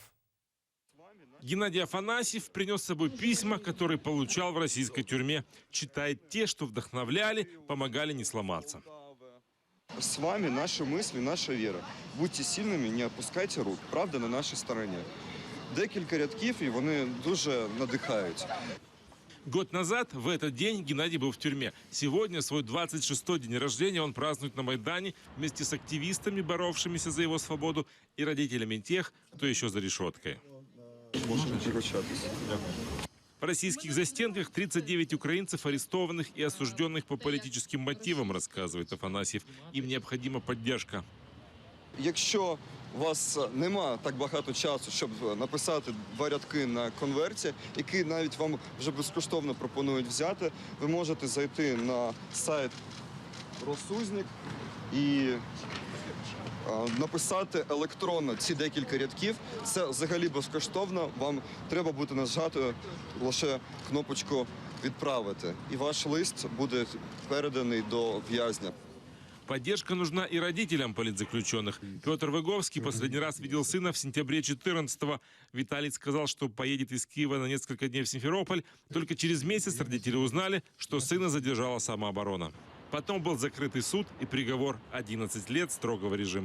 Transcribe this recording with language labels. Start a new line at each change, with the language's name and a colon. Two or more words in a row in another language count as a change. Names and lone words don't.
Russian: Геннадий Афанасьев принес с собой письма, которые получал в российской тюрьме. Читает те, что вдохновляли, помогали не сломаться. С вами наши мысли, наша вера. Будьте сильными, не опускайте рук. Правда на нашей стороне.
Ukrainian: Декілька рядків, і вони дуже надихають.
Russian: Год назад в этот день Геннадий был в тюрьме. Сегодня, свой 26-й день рождения, он празднует на Майдане вместе с активистами, боровшимися за его свободу, и родителями тех, кто еще за решеткой.
Ukrainian: Можете прощатися.
Russian: В российских застенках 39 украинцев, арестованных и осужденных по политическим мотивам, рассказывает Афанасьев. Им необходима поддержка.
Ukrainian: Якщо у вас нема так багато часу, щоб написати 2 рядки на конверті, який навіть вам вже безкоштовно пропонують взяти, ви можете зайти на сайт Росузник і написати електронно ці декілька рядків. Це взагалі безкоштовно. Вам треба буде нажати лише кнопочку «Відправити». І ваш лист буде переданий до в'язня.
Russian: Поддержка нужна и родителям политзаключенных. Петр Выговский последний раз видел сына в сентябре 14-го. Виталий сказал, что поедет из Киева на несколько дней в Симферополь. Только через месяц родители узнали, что сына задержала самооборона. Потом был закрытый суд и приговор 11 лет строгого режима.